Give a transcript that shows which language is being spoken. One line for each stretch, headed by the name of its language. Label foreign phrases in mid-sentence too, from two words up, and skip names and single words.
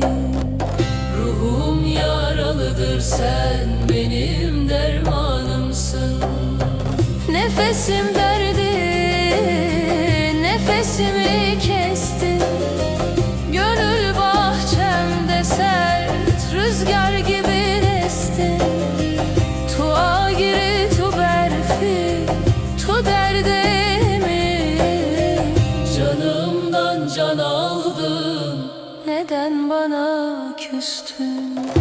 Turkish: Ruhum yaralıdır, sen benim dermanımsın. Nefesim derdi, nefesimi kestin. Gönül bahçemde sert rüzgar gibi destin.
Kurdish: Tu agiri tu berfi tu derdimi.
Turkish: Canımdan can aldın, Neden bana küstün?